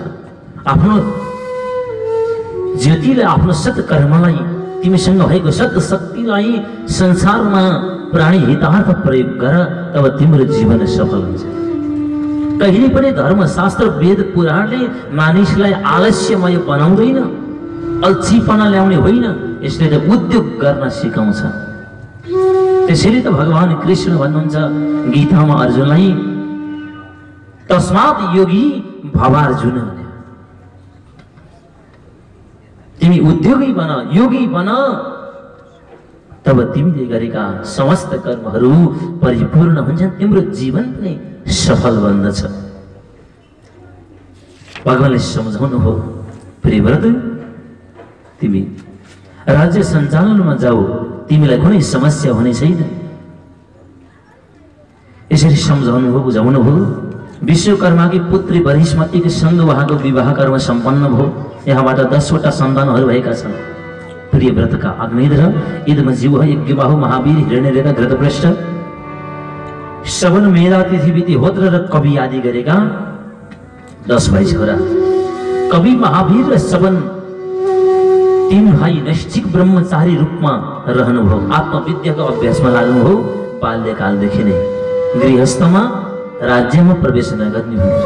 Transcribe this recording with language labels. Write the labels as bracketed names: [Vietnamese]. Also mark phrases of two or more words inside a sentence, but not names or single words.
[Nepali] आफ्नो ज्योतिलाई, आफ्नो सत्कर्मलाई, तिमीसँग भएको सत शक्तिलाई संसारमा प्राणी हितार्थ प्रयोग गर, तब तिम्रो जीवन सफल हुन्छ। कहिले पनि धर्मशास्त्र वेद पुराणले मानिसलाई आलस्यमय बनाउँदैन, अल्छीपना ल्याउने होइन। यसले त उद्योग गर्न सिकाउँछ। त्यसैले त भगवान कृष्ण भन्नुहुन्छ गीतामा अर्जुनलाई, [Sanskrit] तस्मात् योगी भवार्जुन, [Nepali] तिमी उद्योगी बन, योगी बन, तब तिमीले गरेका समस्त कर्महरू परिपूर्ण हुन्छन्, तिम्रो जीवन पनि सफल बन्दछ। भगवानले सम्झाउनु हो, प्रियव्रत तिमी राज्य सञ्चालनमा जाऊ, तिमीलाई कुनै समस्या हुने छैन। यसरी सम्झाउनु हो, बुझाउनु हो। विश्वकर्माकी पुत्री बृहस्पतिको सँग उहाँको विवाह कर्म सम्पन्न भयो। यहाँबाट 10वटा सन्तानहरू भएका छन्। प्रियव्रतका अग्निध्र, इदमजीव, यज्ञबाहु, महावीर, हिरण्यरेखा, घृतपृष्ठ, श्रवण, मेधा, तिथिविति, होत्र र कवि आदि गरेका 10 भाइ छोरा। कवि, महावीर र श्रवण 3 भाइ नैष्ठिक ब्रह्मचारी रूपमा रहनुभयो। आत्मविद्याको अभ्यासमा लाग्नुभयो। बाल्यकालदेखि नै गृहस्थमा, राज्यमा प्रवेश नगर्ने भयो।